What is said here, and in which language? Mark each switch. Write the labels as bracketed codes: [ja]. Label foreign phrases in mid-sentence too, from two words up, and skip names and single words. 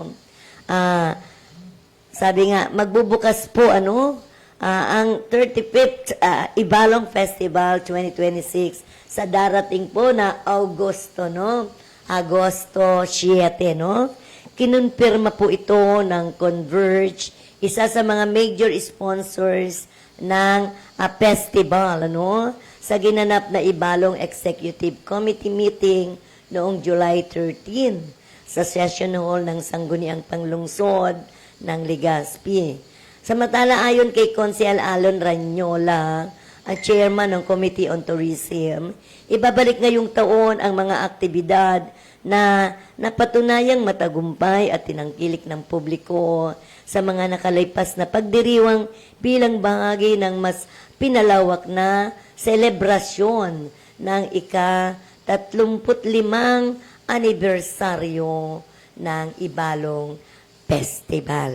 [tl] sabi nga, magbubukas po, ang 35th Ibalong Festival 2026 sa darating po na Agosto, Agosto 7, Kinonfirma po ito ng Converge, isa sa mga [en] major sponsors [tl] ng festival, sa ginanap na Ibalong Executive Committee meeting noong July 13 sa Session Hall ng Sangguniang Panglungsod ng Legazpi. Samantala, ayon kay Consel Alon Ranyola, ang chairman ng Committee on Tourism, ibabalik ngayong taon ang mga aktibidad na napatunayang matagumpay at tinangkilik ng publiko sa mga nakalipas na pagdiriwang bilang bahagi ng mas pinalawak na selebrasyon ng ika-35 anibersaryo ng Ibalong Festival.